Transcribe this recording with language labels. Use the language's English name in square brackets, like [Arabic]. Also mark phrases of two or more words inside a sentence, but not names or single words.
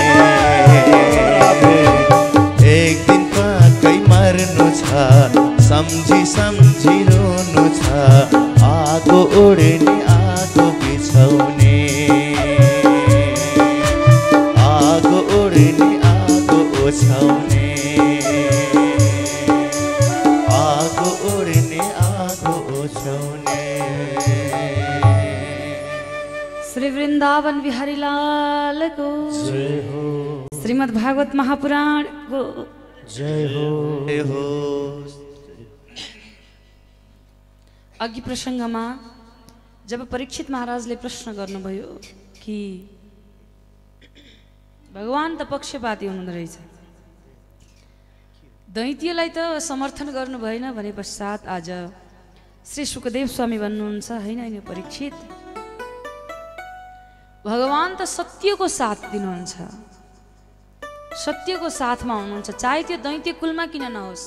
[Nepali] एक दिन पक्कै मर्नु छ, सम्झी सम्झी रोनु छ, आगो उड्ने आगो बिछाउने, आगो उड्ने आगो ओछाउने, आगो उड्ने आगो ओछाउने। श्री वृंदावन बिहारी लाल को जय हो, श्रीमद् भागवत महापुराण को जय हो, जय हो। अघि प्रसङ्गमा जब परीक्षित महाराजले प्रश्न गर्नुभयो कि भगवान त पक्षपाती हुनुहुँदो रहेछ, दैत्यलाई त समर्थन गर्नु भएन भने पश्चात आज श्री सुखदेव स्वामी भन्नुहुन्छ, हैन हैन परीक्षित, भगवान त सत्यको साथ दिनुहुन्छ, सत्यको साथमा हुनुहुन्छ, चाहे त्यो दैत्य कुलमा किन नहोस्।